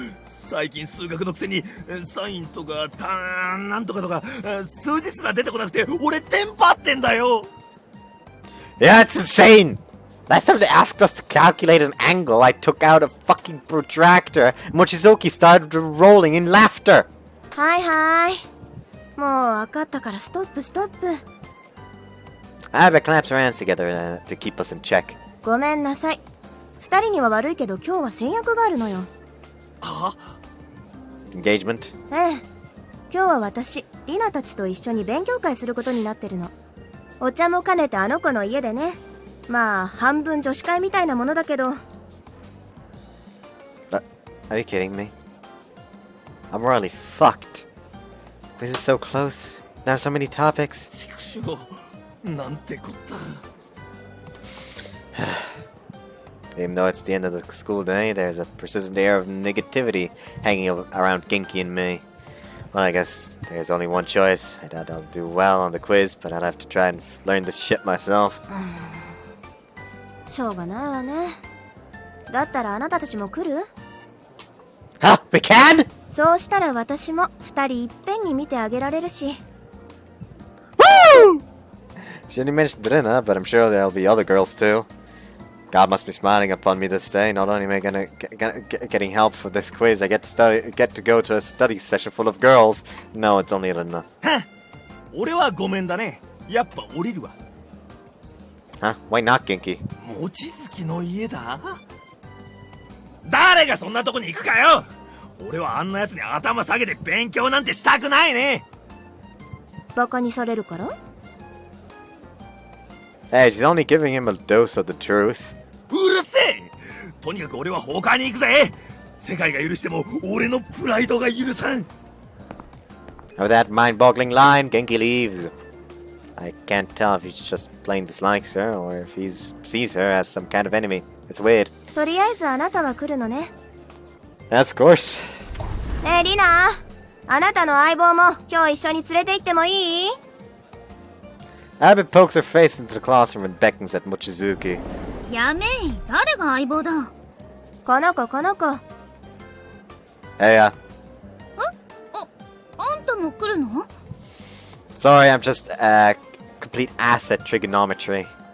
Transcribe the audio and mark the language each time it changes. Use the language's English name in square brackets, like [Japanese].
[Japanese] 最近数学のくせにサインとかなんとかとか数字すら出てこなくて俺テンパってんだよ。 [English] Yeah, it's insane! Last time they asked us to calculate an angle, I took out a fucking protractor, and Mochizuki started rolling in laughter. [Japanese] はいはい。もう分かったからストップストップ。 [English] Ayabe claps her hands together to keep us in check. [Japanese] ごめんなさい。二人には悪いけど今日は先約があるのよ。は？ [English] Engagement? [Japanese] ええ。今日は私、リナたちと一緒に勉強会することになってるの。お茶も兼ねてあの子の家でね。まあ、半分女子会みたいなものだけど。 [English] Are you kidding me? I'm really fucked. This is so close. There are so many topics. [Japanese] しかしよ、なんてこった。 [English] Even though it's the end of the school day, there's a persistent air of negativity hanging around Genki and me. Well, I guess there's only one choice. I doubt I'll do well on the quiz, but I'll have to try and learn this shit myself. [Japanese] しょうがないわね。だったらあなたたちも来る？ [English] Huh? We can? [Japanese] そうしたら私も二人いっぺんに見てあげられるし。 [English] Woo! She only mentioned Rina, but I'm sure there'll be other girls too. God must be smiling upon me this day. Not only am I getting help for this quiz, I get to go to a study session full of girls. No, it's only Rina. [Japanese] 俺はごめんだね。やっぱ降りるわ。 [English] Huh? Why not, Genki? [Japanese] 望月の家だ。誰がそんなとこに行くかよ。俺はあんな奴に頭下げて勉強なんてしたくないね。バカにされるから？ [English] Hey, she's only giving him a dose of the truth. [Japanese] うるせえ。とにかく俺は他に行くぜ。世界が許しても俺のプライドが許さん。 [English] With that mind-boggling line, Genki leaves. I can't tell if he just plain dislikes her or if he sees her as some kind of enemy. It's weird. [Japanese] とりあえずあなたは来るのね。 [English] Yes, of course. [Japanese] ねえリナ、あなたの相棒も今日一緒に連れて行ってもいい？ [English] Abby pokes her face into the classroom and beckons at Mochizuki. [Japanese] やめい、誰が相棒だ？この子この子。 [English] Hey, [Japanese] あんたも来るの？ [English] sorry, I'm just complete ass at trigonometry.